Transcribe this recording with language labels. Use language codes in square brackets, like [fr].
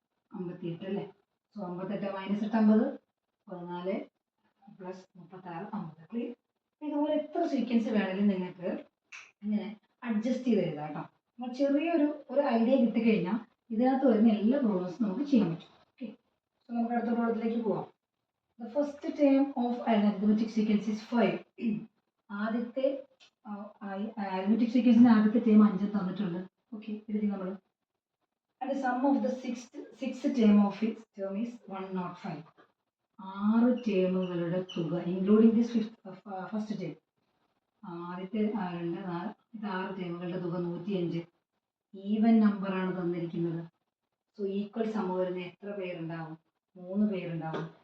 [ml] 58 അല്ലേ? So 58 - 8 50. 14 + 36 50. Clear? ഇതുപോലെ എത്ര സീക്വൻസ് വേണമെങ്കിലും നിങ്ങൾക്ക് ഇങ്ങനെ അഡ്ജസ്റ്റ് ചെയ്ത് എഴുതാം കേട്ടോ. നമ്മൾ ചെറിയൊരു ഐഡിയ കിട്ടിക്കഴിഞ്ഞാൽ ഇതിനകത്ത് വരുന്ന എല്ലാ പ്രോബ്ലംസും നമുക്ക് ചെയ്യാൻ പറ്റും. ഓക്കെ, സോ നമുക്ക് അടുത്ത പ്രോബ്ലത്തിലേക്ക് പോവാം. [en] The first term of arithmetic sequence is 5. [ml] ആദ്യത്തെ arithmetic sequence ആദ്യത്തെ ടേം 5 തന്നിട്ടുണ്ട്. ഓക്കെ, എഴുതി നമ്മൾ. [en] And the sum of the sixth term of its term is 105. [ml] 6 ടേമുകളുടെ തുക [en] Including this first term. [ml] ആദ്യത്തെ 2 4 ഇത് 6 ടേമുകളുടെ തുക 105. ഈവൻ നമ്പറാണ് തന്നിരിക്കുന്നത്. സോ ഈക്വൽ സം വരുന്ന എത്ര പേരുണ്ടാവും? 3 പേരുണ്ടാവും.